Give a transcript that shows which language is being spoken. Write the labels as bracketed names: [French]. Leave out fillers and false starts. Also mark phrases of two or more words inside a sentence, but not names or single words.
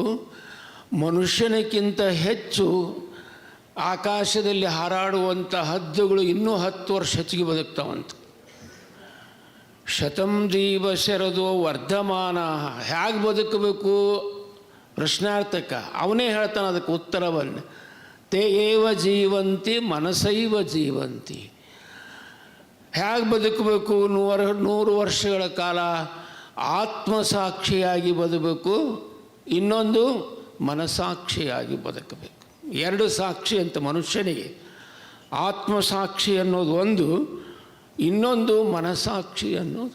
[Kannada] ಮನುಷ್ಯನಕ್ಕಿಂತ ಹೆಚ್ಚು ಆಕಾಶದಲ್ಲಿ ಹಾರಾಡುವಂಥ ಹದ್ದುಗಳು ಇನ್ನೂ 10 ವರ್ಷ ಹೆಚ್ಚಿಗೆ ಬದುಕ್ತಾವಂತ. [Sanskrit] ಶತಂ ಜೀವ ಶರದೋ ವರ್ಧಮಾನ. [Kannada] ಹೇಗೆ ಬದುಕಬೇಕು ಪ್ರಶ್ನಾರ್ಥಕ. ಅವನೇ ಹೇಳ್ತಾನೆ ಅದಕ್ಕೆ ಉತ್ತರವನ್ನು. [Sanskrit] ತೇ ಏವ ಜೀವಂತಿ ಮನಸೈವ ಜೀವಂತಿ. [Kannada] ಹೇಗೆ ಬದುಕಬೇಕು? 100 ವರ್ಷಗಳ ಕಾಲ ಆತ್ಮಸಾಕ್ಷಿಯಾಗಿ ಬದುಕಬೇಕು, ಇನ್ನೊಂದು ಮನಸಾಕ್ಷಿಯಾಗಿ ಬದುಕಬೇಕು. 2 ಸಾಕ್ಷಿ ಅಂತ ಮನುಷ್ಯನಿಗೆ. ಆತ್ಮಸಾಕ್ಷಿ ಅನ್ನೋದು ಒಂದು, ಇನ್ನೊಂದು ಮನಸಾಕ್ಷಿ ಅನ್ನೋದು.